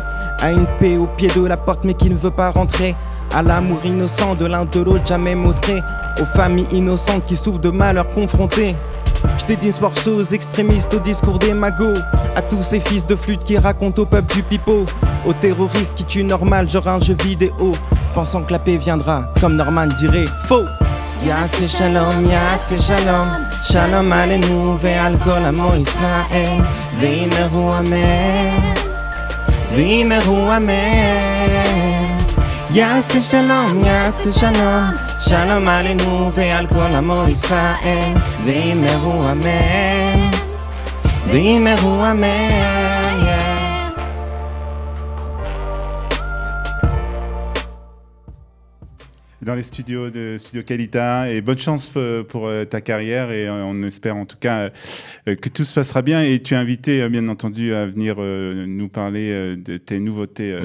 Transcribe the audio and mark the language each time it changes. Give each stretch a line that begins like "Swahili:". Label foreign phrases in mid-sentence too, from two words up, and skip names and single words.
French: À une paix au pied de la porte mais qui ne veut pas rentrer. À l'amour innocent de l'un de l'autre jamais modéré. Aux familles innocentes qui souffrent de malheur confrontées. Je t'ai dit ce morceau aux extrémistes, au discours des magots. À tous ces fils de flûte qui racontent au peuple du pipeau. Aux terroristes qui tuent normal, genre un jeu vidéo. Pensant que la paix viendra, comme Norman dirait, faux.
Hebrew: יעשה שלום, שלום עלינו ועל כל עמו ישראל. ואמרו אמן, ואמרו אמן. יעשה שלום, יעשה שלום, שלום עלינו ועל כל עמו ישראל, ואמרו אמן, ואמרו אמן, yeah.
French: Dans les studios de Studio Qualita, et bonne chance pour ta carrière, et on espère en tout cas que tout se passera bien, et tu es invité bien entendu à venir nous parler de tes nouveautés.